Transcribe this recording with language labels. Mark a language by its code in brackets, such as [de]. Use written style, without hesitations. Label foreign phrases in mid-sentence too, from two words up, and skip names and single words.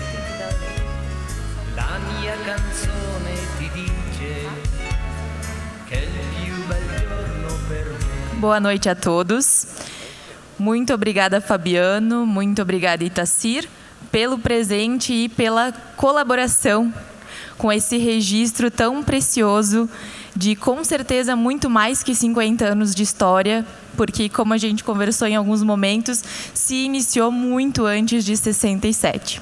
[it] La mia canzone ti dice che è il più bel giorno per me. [pt] Boa noite a todos. Muito obrigada, Fabiano. Muito obrigada, Itacir, pelo presente e pela colaboração com esse registro tão precioso de, com certeza, muito mais que 50 anos de história, porque, como a gente conversou em alguns momentos, se iniciou muito antes de 67.